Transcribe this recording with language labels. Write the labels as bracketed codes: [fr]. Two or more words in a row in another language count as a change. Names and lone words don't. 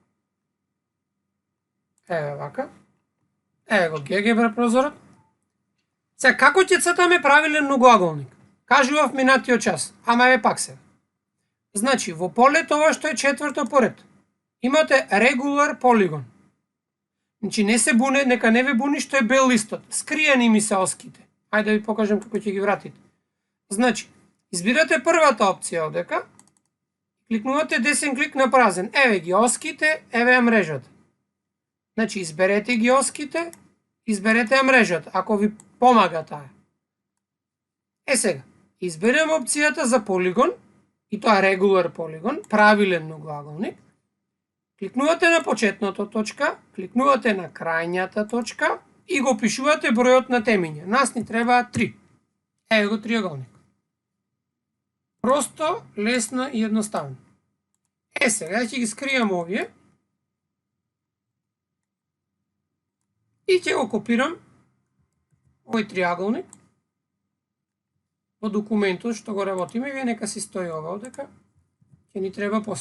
[mk] Еве вака. Еве го GeoGebra прозорот. Сега, како ќе цртаме правилен многоаголник? Кажував минатиот час, ама еве пак сега. Значи, во полето ова што е четврто поред, имате [en] regular polygon. [mk] Значи, не се буне, нека не ве буни што е бел листот. Скриени ми се оските. Ајде да ви покажам како ќе ги вратите. Значи, избирате првата опција овдека, кликнувате десен клик на празен. Еве ги оските, еве ја мрежата. Значи, изберете ги оските, изберете ја мрежата, ако ви помага таа. Сега, изберем опцијата за полигон, и тоа [en] regular polygon, [mk] правилен многоаголник. Кликнувате на почетната точка, кликнувате на крајната точка и го пишувате бројот на темиња. Нас ни требаат 3. Еве го триаголник. Просто, лесно и едноставно. Сега ќе ги скријам овие и ќе го копирам овој триаголник во документот што го работиме, вие нека си стои ова одека, ќе ни треба после.